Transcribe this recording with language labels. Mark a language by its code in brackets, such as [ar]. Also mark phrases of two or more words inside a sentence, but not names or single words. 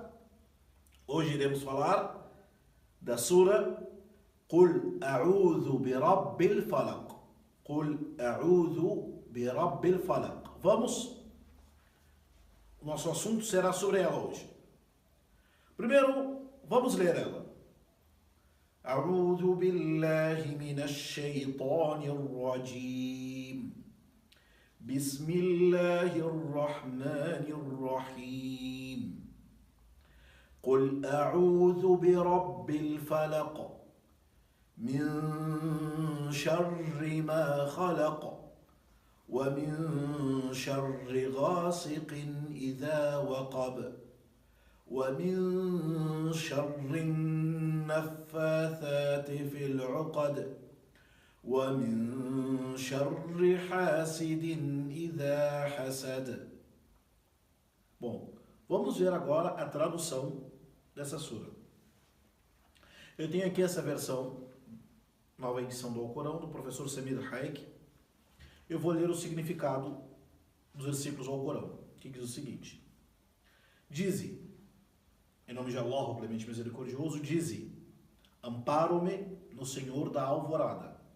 [pt] Hoje iremos falar da sura Qul A'udhu bi Rabbil Falaq. Qul A'udhu bi Rabbil Falaq. Vamos. Nosso assunto será sobre ela hoje. Primeiro, vamos ler ela. [ar] أعوذ بالله من الشيطان الرجيم. بسم الله الرحمن الرحيم. قل أعوذ برب الفلق. من شر ما خلق ومن شر غاسق إذا وقب ومن شر النفاثات في العقد ومن شر حاسد إذا حسد. [pt] Bom, vamos ver agora a tradução dessa sura. Eu tenho aqui essa versão, nova edição do Alcorão, do professor Samir Haik. Eu vou ler o significado dos versículos do Alcorão, que diz o seguinte: Dize, em nome de Allah, o clemente misericordioso, dize: amparo-me no Senhor da alvorada,